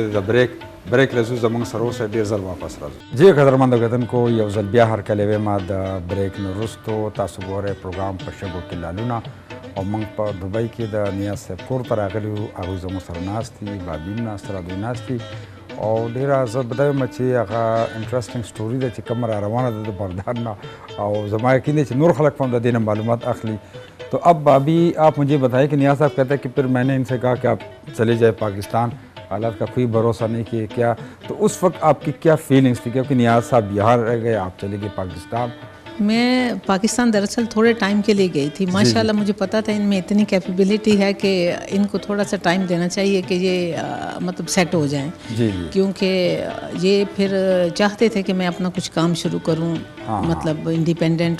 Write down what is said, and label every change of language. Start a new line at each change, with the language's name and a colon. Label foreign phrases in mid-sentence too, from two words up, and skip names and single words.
Pashto: دی د بریک لزو زموږ سره اوسئ ډېر ځل واپس راځو جی قدرمنده کتونکو یو ځل بیا هرکلی ویمه د بریک نه وروستو تاسو ګورئ پروګرام په شګو کې لالونه او موږ په دوبۍ کې د نیاز صاحب کور ته راغلي وو هغوی زموږ سره ناست دي بابي هم ناست را دوی ناست دي او ډیره زه به دا وایم چې هغه انټرسټینګ سټوري ده چې کومه را روانه ده د بغداد نه او زما یقین دی چې نور خلک هم د دې نه معلومات اخلي
Urdu: تو اب بابی آپ مجھے بتائیں کہ نیاز صاحب کہتے ہیں کہ پھر میں نے ان سے کہا کہ آپ چلے جائیں پاکستان حالات کا کوئی بھروسہ نہیں کہ کیا تو اس وقت آپ کی کیا فیلنگس تھی کیونکہ نیاز صاحب یہاں رہ گئے آپ چلے گئے پاکستان میں پاکستان دراصل تھوڑے ٹائم کے لیے گئی تھی۔ ماشاءاللہ مجھے پتا تھا ان میں اتنی کیپیبلٹی ہے کہ ان کو تھوڑا سا ٹائم دینا چاہیے کہ یہ مطلب سیٹ ہو جائیں. کیونکہ یہ پھر چاہتے تھے کہ میں اپنا کچھ کام شروع کروں، مطلب انڈیپینڈنٹ.